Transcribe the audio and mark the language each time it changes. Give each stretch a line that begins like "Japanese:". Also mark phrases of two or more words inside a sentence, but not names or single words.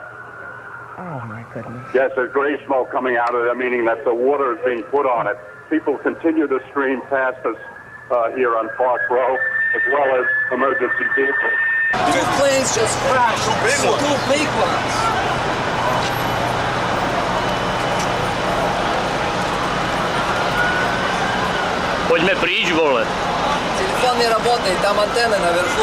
English: Oh, my goodness. Yes, there's gray smoke coming out of there, meaning that the water is being put on it. People continue to stream past us here on Park Row, as well as emergency vehicles. 2 planes just crashed. 2 big ones.
Czech: Pojďme pryč, vole.
Russian: Телефон не работает, там антенна наверху.